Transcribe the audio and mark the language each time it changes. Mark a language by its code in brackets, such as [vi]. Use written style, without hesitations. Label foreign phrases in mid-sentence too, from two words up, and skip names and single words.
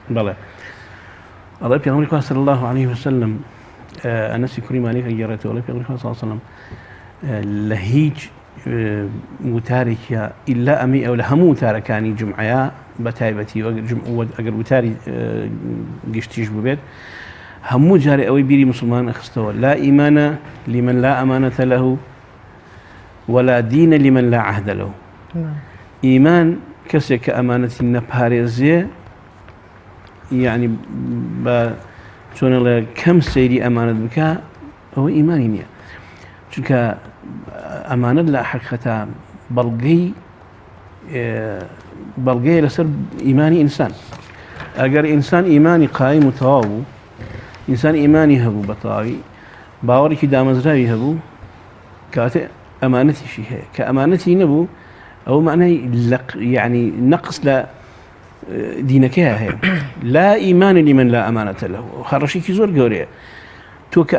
[ckb] بەڵێ ئەڵێ پێغەمبەری خوا [ar] صلی الله عليه وسلم [ckb] ئەنەسی کوڕی مالیکە گێڕێتەوە لە پێغەمبەری خوا [ar] صلی الله عليه [ckb] وسلم لە هیچ وتارێکە ئیلا ئەمی ئەو لە هەموو وتارەکانی جمعەیە بە تایبەتی ئەگەر وتاری گشتیش ببێت هەموو جارێ ئەوەی بیری مسلمان ئەخستەوە [ar] لا ئیمانە لمن لا ئەمانەتە لەه ولا دینە لمن لا عهد له [ckb] ئیمان کەسێک کە ئەمانەتی نەپارێزێ یعنی بە چۆنەڵێ کەم سەیری ئەمانەت بکە ئەوە ئیمانی نییە چونکە ئەمانەت لە حەقیقەتە بەڵگەیە لەسەر ئیمانی ئینسان ئەگەر ئینسان ئیمانی قایم و تەواو بوو ئینسان ئیمانی هەبوو بە تەواوی باوەڕێکی دامەزراوی هەبوو کاتێ ئەمانەتیشی هەیە کە ئەمانەتی نەبوو ئەو معنای یعنی نەقص لە دینەکەی هەیە [ar] لا ئیمانە لمن لا ئەمانەتە لەه [ckb] خەڕەشێکی زۆر گەورەیە تۆ کە